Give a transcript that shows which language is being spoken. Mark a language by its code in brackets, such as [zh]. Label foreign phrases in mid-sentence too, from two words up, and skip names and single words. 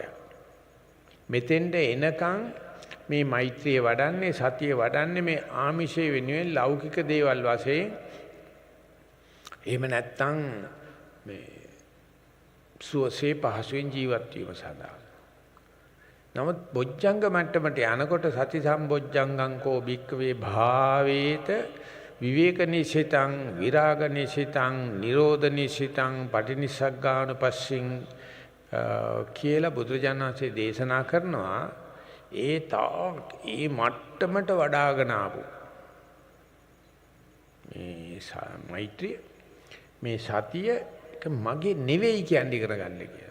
[si] මෙතෙන්ට එනකන් මේ මෛත්‍රිය වඩන්නේ සතිය වඩන්නේ මේ ආමිෂයේ වෙනුවෙන් ලෞකික දේවල් වශයෙන් එහෙම නැත්නම් මේ සුවසේ පහසුවෙන් ජීවත් වීම සඳහා. නමුත් බොජ්ජංග මට්ටමට යනකොට [pi] සති සම්බොජ්ජංගං කෝ භික්ඛවේ භාවේත විවේක නිසිතං විරාග නිසිතං නිරෝධ නිසිතං පටිනිස්සග්ගානුපස්සින් [si] කියලා බුදුරජාණන් වහන්සේ දේශනා කරනවා. ඒ මට්ටමට වඩාගෙන ආපු මේ මෛත්‍රිය මේ සතිය මගේ නෙවෙයි කියන්නේ කරගන්න කියලා.